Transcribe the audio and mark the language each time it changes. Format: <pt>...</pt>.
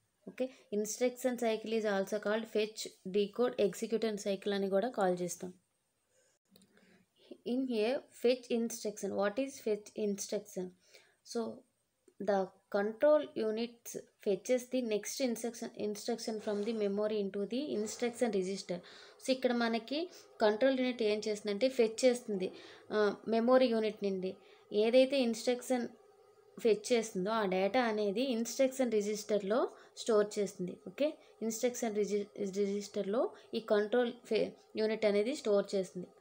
<en>okay, instruction cycle is also called fetch, decode, execute and cycle</en> <te>అని కూడా call చేస్తాం.</te> <en>In here fetch instruction, what is fetch instruction? So the control units fetches the next instruction from the memory into the instruction register.</en> <te>So ఇక్కడ మనకి control unit ఏం చేస్తుందంటే fetch చేస్తుంది memory unit నుండి ఏదైతే ఇన్స్ట్రక్షన్ ఫెచ్ చేస్తుందో ఆ data అనేది ఇన్స్ట్రక్షన్ రిజిస్టర్లో స్టోర్ చేస్తుంది. ఓకే, ఇన్స్ట్రక్షన్ రిజిస్టర్లో ఈ కంట్రోల్ యూనిట్ అనేది స్టోర్ చేస్తుంది.</te>